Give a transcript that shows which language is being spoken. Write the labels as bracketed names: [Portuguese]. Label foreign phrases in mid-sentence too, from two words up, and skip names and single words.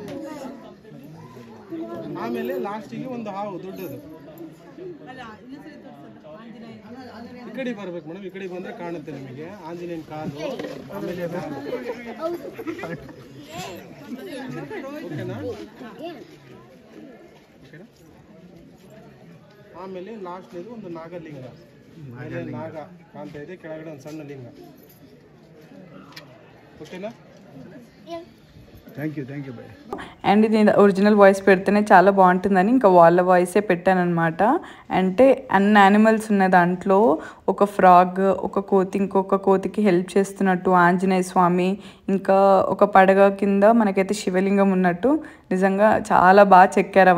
[Kannada] ಆಮೇಲೆ ಲಾಸ್ಟಿಗೆ ಒಂದು ಹಾವು ದೊಡ್ಡದು, ಈ ಕಡೆ ಬರ್ಬೇಕು ಮೇಡಮ್, ಈ ಕಡೆ ಬಂದ್ರೆ ಕಾಣುತ್ತೆ ನಿಮಗೆ ಆಂಜನೇಯನ ಕಾಲು. ಆಮೇಲೆ ಓಕೆನಾ? ಆಮೇಲೆ ಲಾಸ್ಟ್ ಇದು ಒಂದು ನಾಗಲಿಂಗ, ನಾಗ ಕಾಣ್ತಾ ಇದೆ, ಕೆಳಗಡೆ ಒಂದು ಸಣ್ಣ ಲಿಂಗ. [Telugu] ఓకేనా? [English] Thank you bye. [Telugu] అండ్ ఇది [English] original voice [Telugu] పెడితేనే చాలా బాగుంటుందని ఇంకా వాళ్ళ వాయిసే పెట్టానమాట. అంటే అన్ని యానిమల్స్ ఉన్న దాంట్లో ఒక ఫ్రాగ్, ఒక కోతి ఇంకొక కోతికి హెల్ప్ చేస్తున్నట్టు, ఆంజనేయ స్వామి, ఇంకా ఒక పడగ కింద మనకైతే శివలింగం ఉన్నట్టు నిజంగా చాలా బాగా చెక్కారు.